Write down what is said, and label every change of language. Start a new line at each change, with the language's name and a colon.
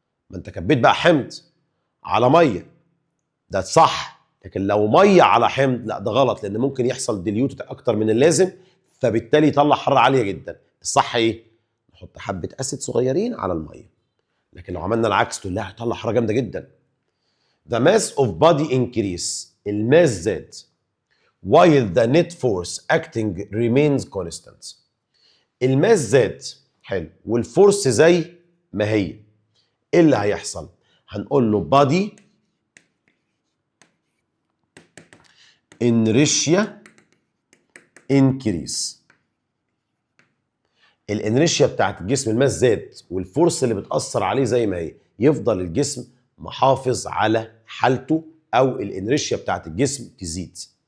Arabic: ما انت كبيت بقى حمض على ميه، ده صح. لكن لو ميه على حمض لا ده غلط، لان ممكن يحصل ديليوت اكتر من اللازم فبالتالي يطلع حراره عاليه جدا. الصح ايه؟ نحط حبه اسيد صغيرين على الميه. لكن لو عملنا العكس تقول لا هيطلع حراره جامده جدا.
English: The mass of body increase.
Arabic: الماس زاد
English: while the net force acting remains constant.
Arabic: الماس زاد حلو والفورس زي ما هي. ايه اللي هيحصل؟ هنقول له
English: body inertia increase.
Arabic: الانريشيا بتاعت الجسم الماس زاد والفورس اللي بتأثر عليه زي ما هي، يفضل الجسم محافظ على حالته او الانريشيا بتاعت الجسم تزيد.